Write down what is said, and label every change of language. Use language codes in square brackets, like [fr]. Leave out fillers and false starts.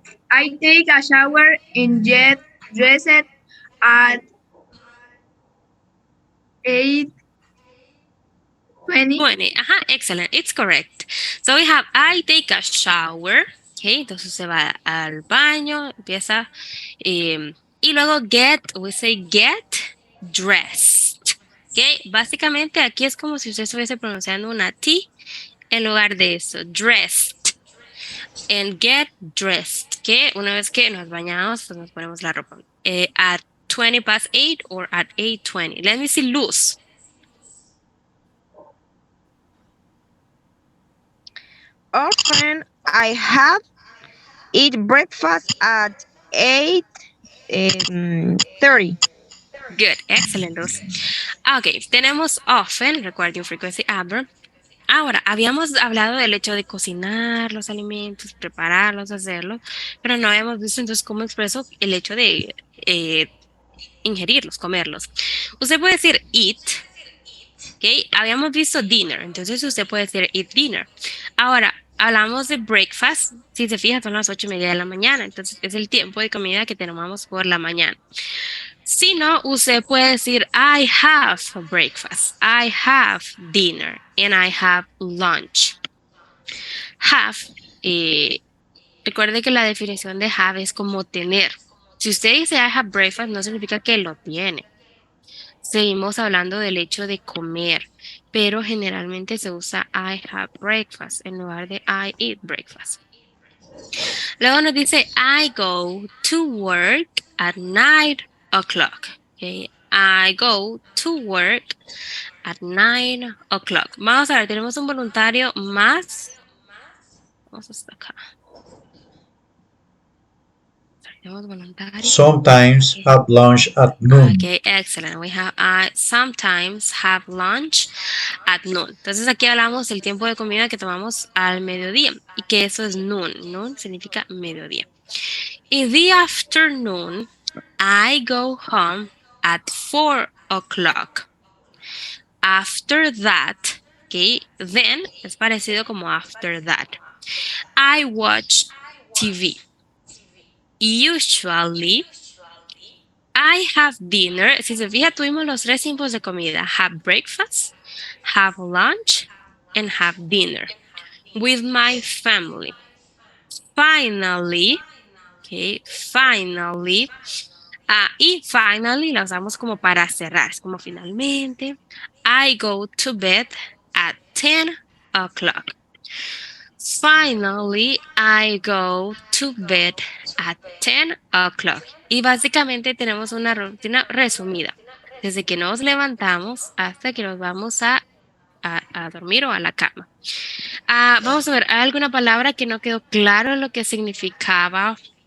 [en] I take a shower and get dressed at 8:20. Ajá, excellent. It's correct. So we have I take a shower. [es] Okay, entonces se va al baño, empieza y luego [en] we say get dressed. [es] Okay, básicamente aquí es como si usted estuviese pronunciando una T en lugar de eso, dressed. [en] And get dressed, [es] que una vez que nos bañamos, pues nos ponemos la ropa. [en] At 20 past 8 or at 8:20. Let me see Luz. Often I have eat breakfast at 8:30. Good, excellent, Luz. Ok, tenemos often, recording frequency adverb. [es] Ahora, habíamos hablado del hecho de cocinar los alimentos, prepararlos, hacerlos, pero no habíamos visto entonces cómo expreso el hecho de ingerirlos, comerlos. Usted puede decir eat, ¿ok? ¿ok? Habíamos visto dinner, entonces usted puede decir [en] eat dinner. [es] Ahora, hablamos de breakfast, si se fija son las 8:30 de la mañana, entonces es el tiempo de comida que tomamos por la mañana. Si no, usted puede decir [en] I have breakfast, I have dinner, and I have lunch. [es] Have, recuerde que la definición de have es como tener. Si usted dice [en] I have breakfast, [es] no significa que lo tiene. Seguimos hablando del hecho de comer, pero generalmente se usa I have breakfast en lugar de [en] I eat breakfast. [es] Luego nos dice [en] I go to work at 9 o'clock. Okay. I go to work at 9 o'clock. [es] Vamos a ver, tenemos un voluntario más. Vamos hasta acá. Tenemos voluntarios. [en] Sometimes have lunch at noon. Okay, excellent. We have I sometimes have lunch at noon. [es] Entonces aquí hablamos del tiempo de comida que tomamos al mediodía y que eso es noon. Noon significa mediodía. [en] In the afternoon, I go home at 4 o'clock. After that, okay, then es parecido como after that. I watch TV. Usually, I have dinner. [es] Si se fija, tuvimos los 3 tiempos de comida. [en] Have breakfast, have lunch, and have dinner with my family. [es] Finally, okay, finally, y finally la usamos como para cerrar. Es como finalmente, [en] I go to bed at 10 o'clock. Finally, I go to bed at 10 o'clock. [es] Y básicamente tenemos una rutina resumida. Desde que nos levantamos hasta que nos vamos a dormir o a la cama. Vamos a ver, ¿hay alguna palabra que no quedó claro lo que significaba?